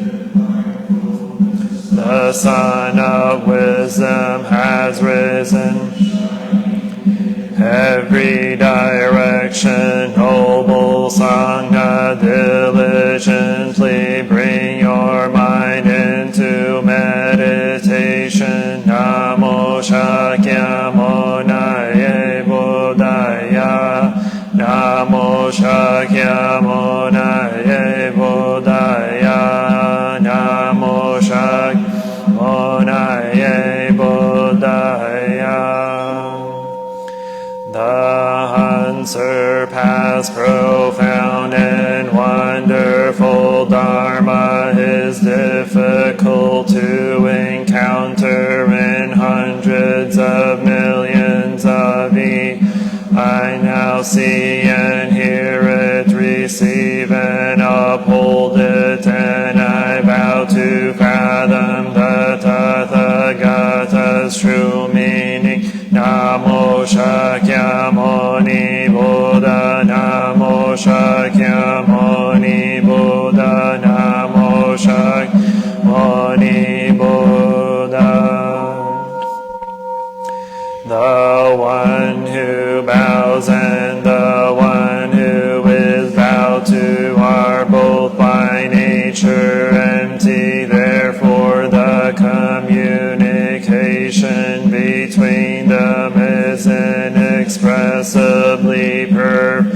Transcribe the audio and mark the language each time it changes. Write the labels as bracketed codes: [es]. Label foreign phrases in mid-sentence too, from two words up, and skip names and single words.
[en] The sun of wisdom has risen. Every direction, noble Sangha, diligently bring your mind into meditation. [sa] Namo Shakyamunaye Buddhaya. Namo Shakyamunaye Buddhaya. Namo Shakyamunaye Buddhaya. [en] The unsurpassed, profound, and wonderful Dharma is difficult to encounter in hundreds of millions of ye. I now see and hear it, receive and uphold it, and I vow to fathom the Tathagata's true meaning. [sa] Namo Shakyamuni Buddha. Namo Shakyamuni Buddha. Namo Shakyamuni Buddha. [en] The one who bows and the one who is bowed to are both by nature empty. Therefore the communication between them is inexpressibly perfect.